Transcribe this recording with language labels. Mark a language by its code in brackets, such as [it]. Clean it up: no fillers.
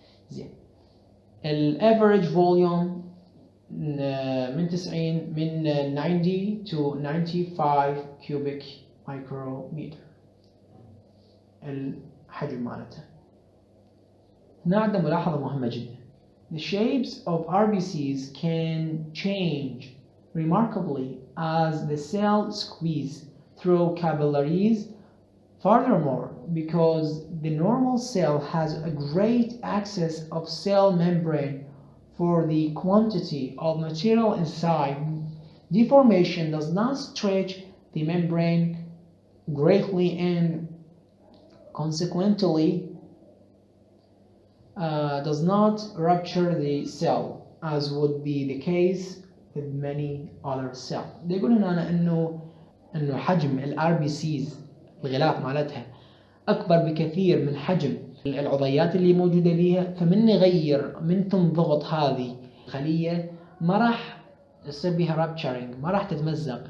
[ar] زين، الافريج فوليوم من 90 to 95 كيوبيك مايكرومتر الحجم مالته. هنا عندنا ملاحظة مهمة جدا. [en] The shapes of RBCs can change remarkably as the cell squeeze through capillaries. Furthermore, because the normal cell has a great excess of cell membrane for the quantity of material inside, deformation does not stretch the membrane greatly and consequently does not rupture the cell as would be the case with many other cells. [ar] يقول هنا انه حجم الRBCs الغلاف مالتها اكبر بكثير من حجم العضيات اللي موجوده بيها، فمن نغير من تنضغط هذه الخليه ما راح يصير بها رابتشرنج، ما راح تتمزق.